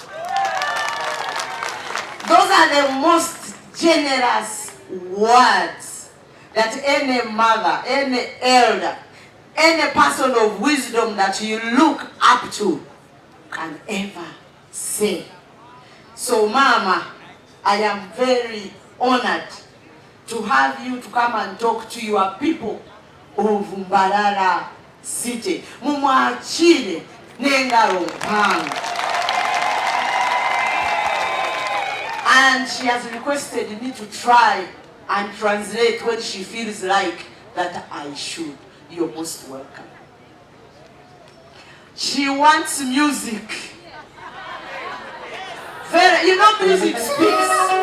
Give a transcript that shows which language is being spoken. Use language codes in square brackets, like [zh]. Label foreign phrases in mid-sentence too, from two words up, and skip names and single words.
[en] Those are the most generous words that any mother, any elder, any person of wisdom that you look up to can ever say. So Mama, I am very honored to have you to come and talk to your people of Mbarara City. [nyn] Mumwachile nengaro mpanga. [en] And she has requested me to try and translate when she feels like that I should. You're most welcome. She wants music. Very, you know, music speaks.